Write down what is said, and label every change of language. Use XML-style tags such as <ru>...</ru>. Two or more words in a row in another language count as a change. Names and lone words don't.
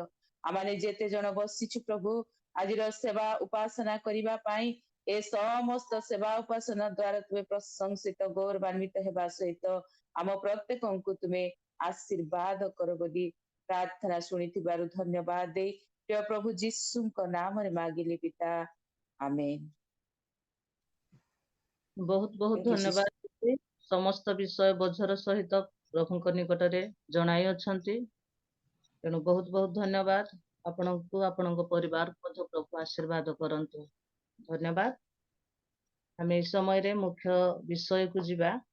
<or>ଆମେ ଯେତେ ଜଣ ବସିଛୁ ପ୍ରଭୁ ଆଜିର ସେବା ଉପାସନା କରିବା ପାଇଁ ଏ ସମସ୍ତ ସେବା ଉପାସନା ଦ୍ୱାରା ତୁମେ ପ୍ରଶଂସିତ ଗୌରବାନ୍ୱିତ ହେବା ସହିତ ଆମ ପ୍ରତ୍ୟେକଙ୍କୁ ତୁମେ ଆଶୀର୍ବାଦ କର ବୋଲି ପ୍ରାର୍ଥନା ଶୁଣିଥିବାରୁ ଧନ୍ୟବାଦ ଦେଇ ପ୍ରିୟ ପ୍ରଭୁ ଯୀଶୁଙ୍କ ନାମରେ ମାଗିଲି ପିତା, ଆମେନ୍। ବହୁତ ବହୁତ</or> <en>Thank you, sister.</en> <or>ଧନ୍ୟବାଦ। ସମସ୍ତ ବିଷୟ ବୋଝର ସହିତ ପ୍ରଭୁଙ୍କ ନିକଟରେ ଜଣାଇ ଅଛନ୍ତି। ତେଣୁ ବହୁତ ବହୁତ ଧନ୍ୟବାଦ। ଆପଣଙ୍କୁ ଆପଣଙ୍କ ପରିବାରକୁ ମଧ୍ୟ ପ୍ରଭୁ ଆଶୀର୍ବାଦ କରନ୍ତୁ। ଧନ୍ୟବାଦ। ଆମେ ଏହି ସମୟରେ ମୁଖ୍ୟ ବିଷୟକୁ ଯିବା।</or>